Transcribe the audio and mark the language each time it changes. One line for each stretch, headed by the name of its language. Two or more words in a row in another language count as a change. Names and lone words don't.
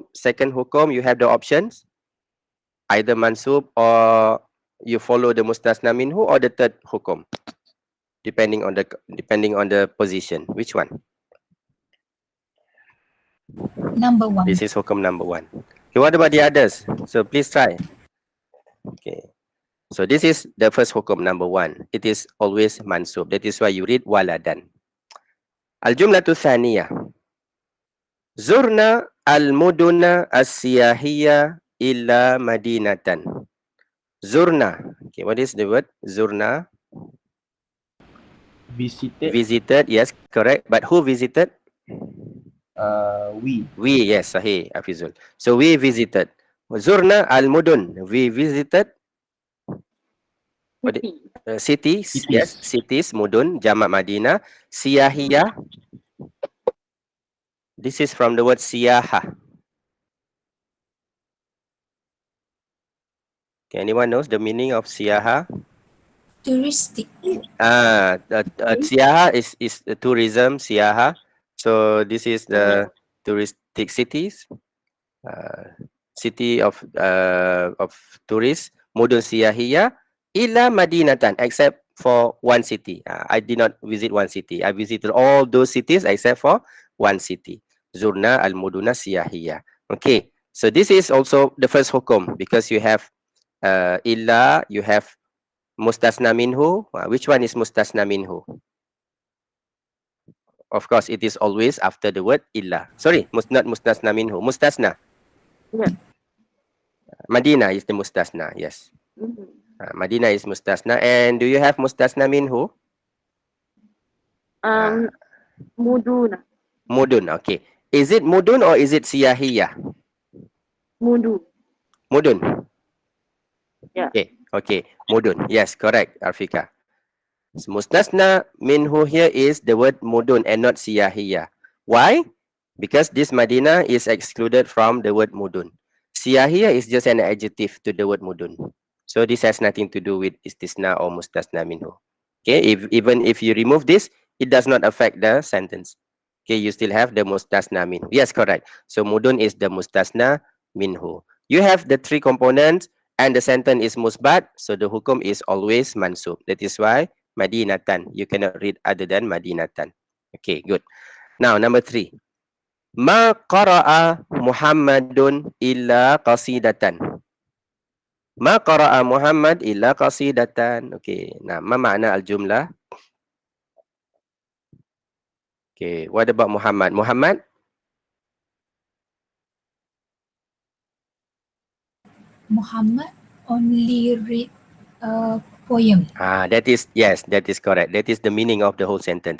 English: Second hukum, you have the options, either mansub or you follow the
Arabic: مستثنى منه,
English: or the third hukum, depending on the position. Which one? Number one. This is hukum number one. Okay, what about the others? So please try. Okay. So this is the first hukum number one. It is always mansub. That is why you read waladan.
Arabic: الجملة الثانية. زرنا المدن السياحية إلا مدينةً. Zurna.
English: Okay, what is the word? Zurna. Visited. Visited. Yes, correct. But who visited? We. We, yes, sahih, Afizul. So we visited.
Arabic: زرنا المدن.
English: We visited cities. Yes, cities,
Arabic: مدن، جمع مدينة. سياحية.
English: This is from the word siyaha. Okay, anyone knows the meaning of siyaha? Touristic. Siyaha is tourism, siyaha. So this is the touristic cities. City of tourists,
Arabic: مدن سياحية، إلا مدينةً,
English: except for one city. I did not visit one city. I visited all those cities except for one city.
Arabic: زرنا المدن السياحية.
English: Okay, so this is also the first hukum, because you have illa, you have
Arabic: مستثنى منه.
English: Which one is
Arabic: مستثنى منه?
English: of course, it is always after the word illa. Sorry, not
Arabic: مستثنى منه.
English: Mustasna. Yeah. Madinah is the mustasna. Yes. Mhm. Madinah is mustasna. And do you have
Arabic: مستثنى منه?
English: Muduna. Mudun. Okay. Is it mudun or is it siyahiyah? Mudu. Mudun. Yeah. Okay. Okay. Mudun. Yes, correct, Arfika. So,
Arabic: مستثنى منه
English: here is the word mudun and not siyahiyah. Why? Because this Madinah is excluded from the word mudun. Siyahiyah is just an adjective to the word mudun. So this has nothing to do with istisna or
Arabic: مستثنى منه.
English: Okay, even if you remove this, it does not affect the sentence. Okay, you still have the
Arabic: مستثنى منه.
English: Yes, correct. So mudun is the
Arabic: مستثنى منه.
English: You have the three components and the sentence is musbat. So the hukum is always mansub. That is why Madinatan. You cannot read other than Madinatan. Okay, good. Now, number 3.
Arabic: ما قرأ محمدٌ إلا قصيدةً. ما قرأ محمد إلا قصيدةً. Okay. ما معنى الجملة?
English: Okay. What about Muhammad? Muhammad? Muhammad only read a poem. That is, yes, that is correct. That is the meaning of the whole sentence.